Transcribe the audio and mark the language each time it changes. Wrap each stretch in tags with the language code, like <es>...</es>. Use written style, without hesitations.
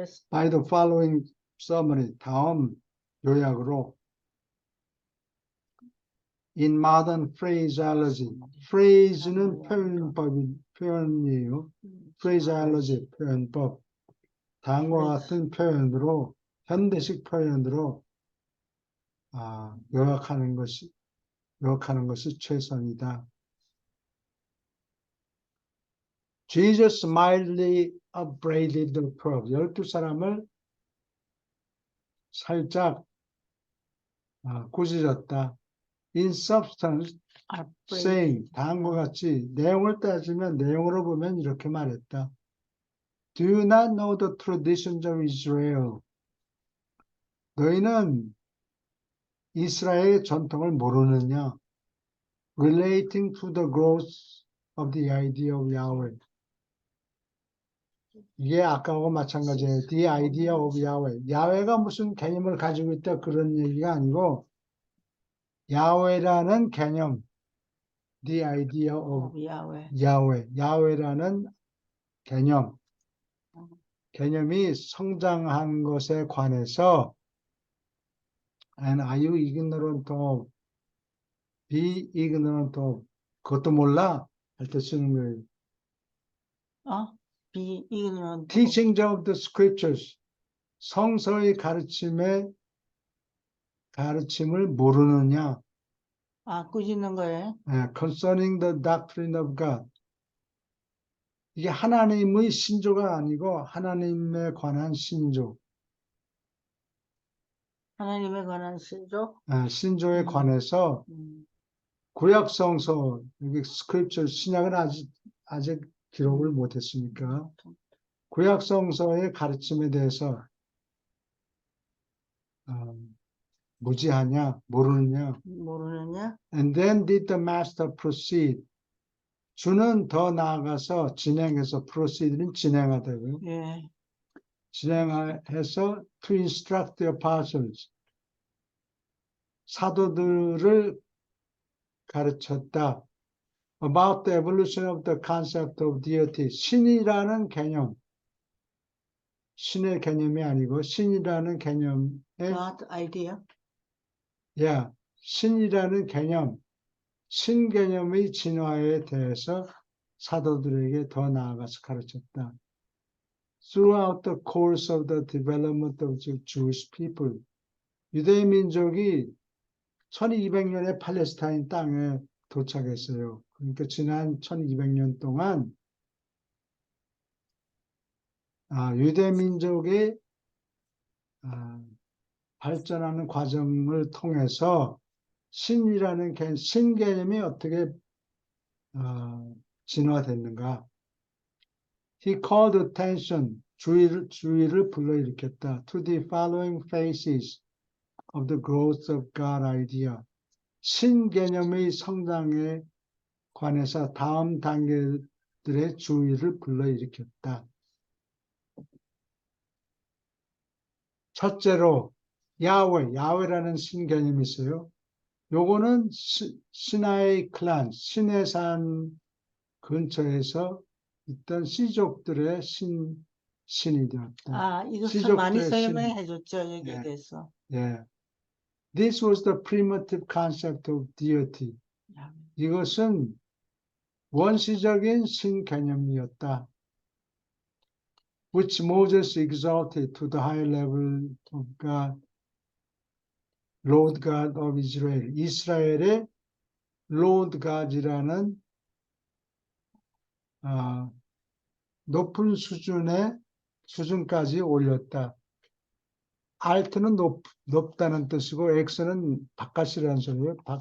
<en>by the following summary.</en> <ko>다음 요약으로</ko> <en>in modern phraseology.</en> <ko>phrase는 표현이에요. phraseology 표현법. 다음과 같은 표현으로 현대식 표현으로 요약하는 것이 최선이다.</ko> <en>Jesus mildly upbraided the 12.</en> <ko>12사람을 살짝 꾸짖었다.</ko> <en>In substance, saying,</en> <ko>다음과 같이 내용을 따지면 내용으로 보면 이렇게 말했다.</ko> <en>Do you not know the traditions of Israel?</en> <ko>너희는 이스라엘의 전통을 모르느냐?</ko> <en>Relating to the growth of the idea of Yahweh.</en> <ko>이게 아까하고 마찬가지예요.</ko> <en>The idea of Yahweh.</en> <ko>야훼가 무슨 개념을 가지고 있다 그런 얘기가 아니고 야훼라는 개념.</ko> <en>The idea of Yahweh.</en> <ko>야훼라는 개념이 성장한 것에 관해서</ko> <en>and are you ignorant of, be ignorant of,</en> <ko>그것도 몰라? 할 때 쓰는 거예요.</ko> <en>be ignorant. Teachings of the scriptures.</en> <ko>성서의 가르침을 모르느냐? 꾸짖는 거예요.</ko> <en>Concerning the doctrine of God.</en> <ko>이게 하나님의 신조가 아니고 하나님에 관한 신조. 하나님에 관한 신조? 신조에 관해서 구약 성서, 여기 스크립처, 신약은 아직 기록을 못했으니까 구약 성서의 가르침에 대해서 무지하냐, 모르느냐.</ko> <en>And then did the master proceed.</en> <ko>주는 더 나아가서 진행해서 proceed는 진행하다고요. 예. 진행해서</ko> <en>to instruct the apostles.</en> <ko>사도들을 가르쳤다.</ko> <en>About the evolution of the concept of deity.</en> <ko>신이라는 개념. 신의 개념이 아니고 신이라는 개념의</ko> <en>God idea.</en> <ko>신이라는 개념. 신 개념의 진화에 대해서 사도들에게 더 나아가서 가르쳤다.</ko> <en>Throughout the course of the development of the Jewish people.</en> <ko>유대인 민족이 1200년에 팔레스타인 땅에 도착했어요. 그러니까 지난 1200년 동안 유대 민족의 발전하는 과정을 통해서 신이라는 신 개념이 어떻게 진화됐는가?</ko> <en>He called attention,</en> <ko>주의를 불러일으켰다.</ko> <en>To the following phases of the growth of God idea.</en> <ko>신 개념의 성장에 관해서 다음 단계들의 주의를 불러일으켰다. 첫째로 야훼라는 신 개념이 있어요. 요거는 시나이 클란, 시내산 근처에서 있던 시족들의 신이 되었다. 아, 이것을 시족자의 많이 신. 설명해 줬죠, 여기에 예. 대해서. 예.</ko> <en>This was the primitive concept of deity.</en> <ko>야훼. 이것은 원시적인 신 개념이었다.</ko> <en>Which Moses exalted to the high level of God, Lord God of Israel.</en> <ko>이스라엘의 Lord God이라는 높은 수준까지 올렸다. Alt는 높다는 뜻이고 X는 바깥이라는 소리예요.</ko>